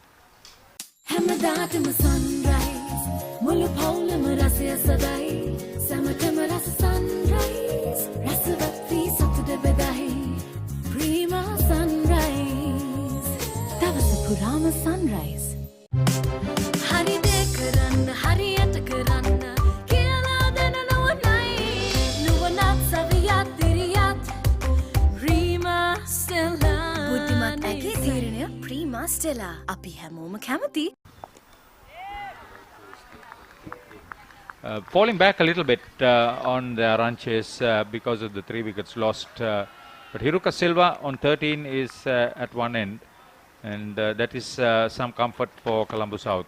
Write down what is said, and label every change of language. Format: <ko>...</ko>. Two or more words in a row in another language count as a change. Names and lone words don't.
<si>Rama sunrise. හරි දේ කරන්න හරියට කරන්න කියලා දෙන නුවණයි නුවණත් සවියත් දිරියත් Prima Stella. බුද්ධිමත් ඇගේ තීරණය Prima Stella. අපි හැමෝම කැමති.</si> <en>Falling back a little bit on the run chase because of the 3 wickets lost. But Hiruka Silva on 13 is at one end. And that is some comfort for Colombo South.</en>